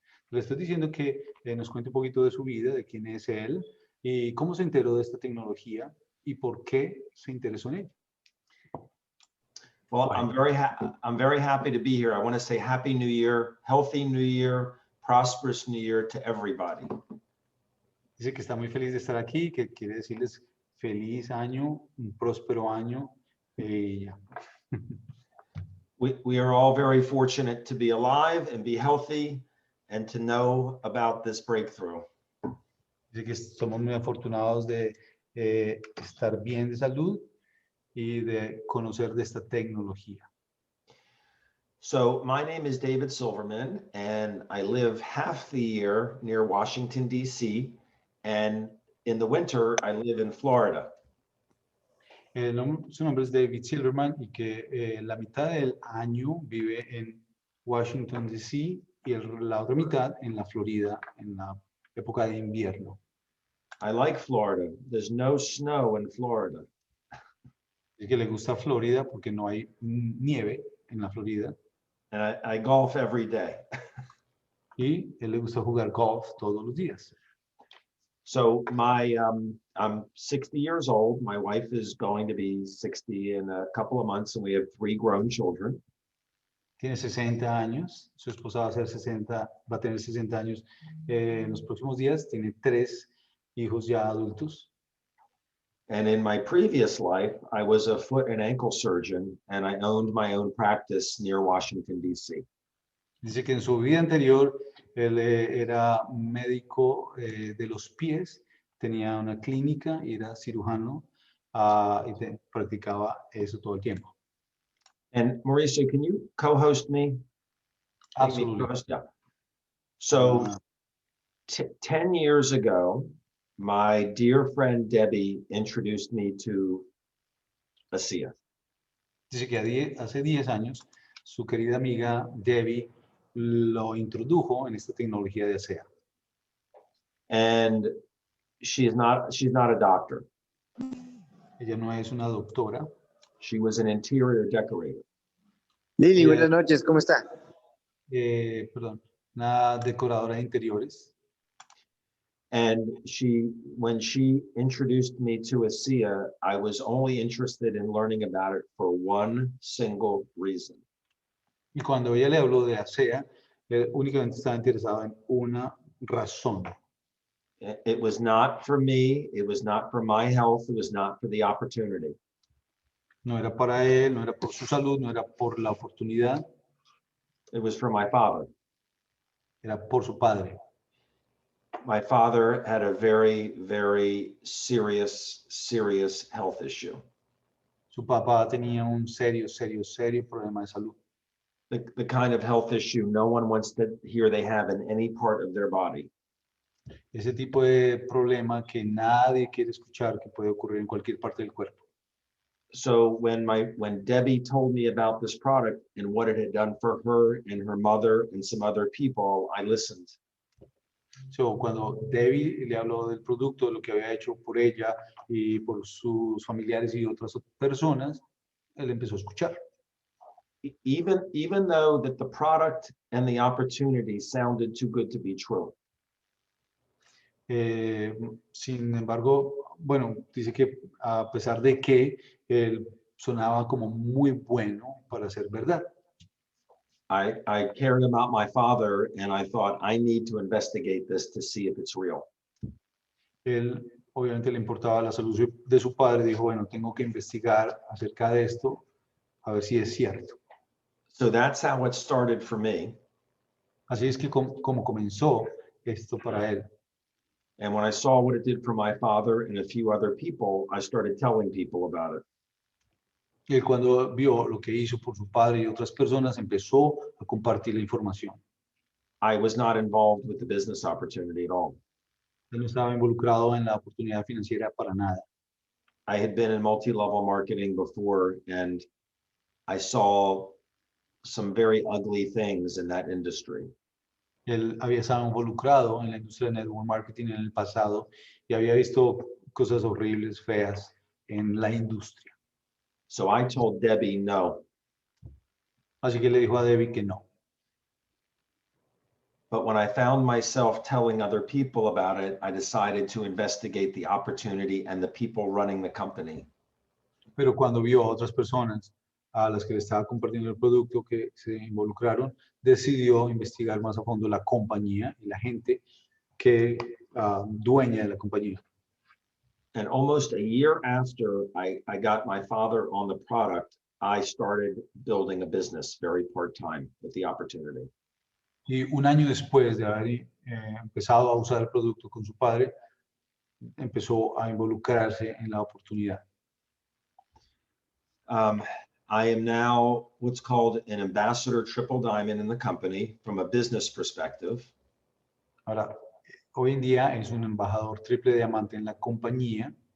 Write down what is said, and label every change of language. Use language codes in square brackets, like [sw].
[es] Le estoy diciendo que nos cuente un poquito de su vida, de quién es él, y cómo se enteró de esta tecnología, y por qué se interesó en ella. [en] Well, [es] Bueno. [en] I'm very happy to be here. I want to say Happy New Year, healthy New Year, prosperous New Year to everybody. [es] Dice que está muy feliz de estar aquí, que quiere decirles feliz año, un próspero año. Ya. [en] We are all very fortunate to be alive and be healthy and to know about this breakthrough. [es] Dice que somos muy afortunados de estar bien de salud y de conocer de esta tecnología. [en] So my name is David Silverman, and I live half the year near Washington, D.C., and in the winter, I live in Florida. [es] Su nombre es David Silverman y que la mitad del año vive en Washington, D.C. y la otra mitad en la Florida, en la época de invierno. [en] I like Florida. There's no snow in Florida. [es] Dice que le gusta Florida porque no hay nieve en la Florida. [en] And I golf every day. [es] Y él le gusta jugar golf todos los días. [en] So I'm 60 years old. My wife is going to be 60 in a couple of months, and we have 3 grown children. [es] Tiene 60 años, su esposa va a tener 60 años en los próximos días, tiene 3 hijos ya adultos. [en] And in my previous life, I was a foot and ankle surgeon, and I owned my own practice near Washington, D.C. [es] Dice que en su vida anterior él era médico de los pies, tenía una clínica y era cirujano y practicaba eso todo el tiempo. [en] And Mauricio, can you co-host me? Absolutely. Yeah. So 10 years ago, my dear friend Debbie introduced me to Asea. [es] Dice que hace 10 años su querida amiga Debbie lo introdujo en esta tecnología de Asea. [en] And she's not a doctor. [es] Ella no es una doctora. [en] She was an interior decorator. [es] Lili, buenas noches, ¿cómo está? Perdón, una decoradora de interiores. [en] And when she introduced me to Asea, I was only interested in learning about it for one single reason. [es] Y cuando ella le habló de Asea, únicamente estaba interesado en una razón. [en] It was not for me, it was not for my health, it was not for the opportunity. [es] No era para él, no era por su salud, no era por la oportunidad. [en] It was for my father. [es] Era por su padre. [en] My father had a very, very serious health issue. [es] Su papá tenía un serio problema de salud. [en] The kind of health issue no one wants to hear they have in any part of their body. [es] Ese tipo de problema que nadie quiere escuchar que puede ocurrir en cualquier parte del cuerpo. [en] So when Debbie told me about this product and what it had done for her and her mother and some other people, I listened. [es] So, cuando Debbie le habló del producto, de lo que había hecho por ella y por sus familiares y otras personas, él empezó a escuchar. [en] Even though that the product and the opportunity sounded too good to be true. [es] Sin embargo, bueno, dice que a pesar de que él sonaba como muy bueno para ser verdad. [en] I cared about my father and I thought I need to investigate this to see if it's real. [es] Él obviamente le importaba la salud de su padre, dijo, bueno, tengo que investigar acerca de esto, a ver si es cierto. [en] So that's how it started for me. [es] Así es que como comenzó esto para él. [en] And when I saw what it did for my father and a few other people, I started telling people about it. [es] Y él cuando vio lo que hizo por su padre y otras personas, empezó a compartir la información. [en] I was not involved with the business opportunity at all. [es] Él no estaba involucrado en la oportunidad financiera para nada. [en] I had been in multi-level marketing before, and I saw some very ugly things in that industry. [es] Él había estado involucrado en la industria de network marketing en el pasado y había visto cosas horribles, feas en la industria. [en] So I told Debbie no. [es] Así que le dijo a Debbie que no. [en] But when I found myself telling other people about it, I decided to investigate the opportunity and the people running the company. [es] Pero cuando vio a otras personas a las que le estaba compartiendo el producto que se involucraron, decidió investigar más a fondo la compañía y la gente que dueña de la compañía. [en] And almost a year after I got my father on the product, I started building a business very part-time with the opportunity. [es] Y un año después de haber empezado a usar el producto con su padre, empezó a involucrarse en la oportunidad. [en] I am now what's called an ambassador triple diamond in the company from a business perspective. [es] Ahora, hoy en día es un embajador triple diamante en la compañía.